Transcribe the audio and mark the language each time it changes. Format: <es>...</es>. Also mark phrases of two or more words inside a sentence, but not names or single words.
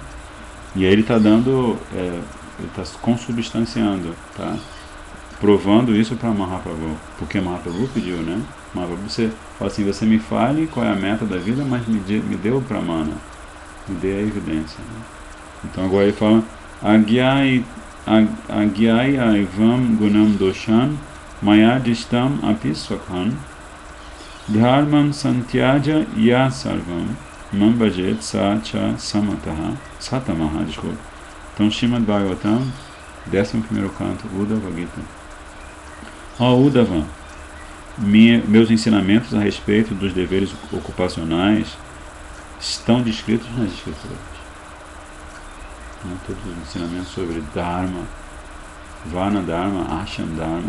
<pt>E aí ele está dando, ele está consubstanciando, tá? Provando isso para Mahaprabhu, porque Mahaprabhu pediu, né? Mahaprabhu, você fala assim, você me fale qual é a meta da vida, mas me dê o pramana, me dê a evidência, né? Então agora ele fala</pt> <sa>आज्ञाय एवं गुणान् दोषान् मया दिष्टान् अपि स्वकान् धर्मान् सन्त्यज्य यः सर्वान् मां भजेत् स च सत्तमः,</sa> <pt>desculpa. Então Srimad Bhagavatam, 11º canto, Uddhava Gita. Ó Uddhava, meus ensinamentos a respeito dos deveres ocupacionais estão descritos nas escrituras. Todos os ensinamentos sobre Dharma, Varna Dharma, Ashram Dharma.</pt>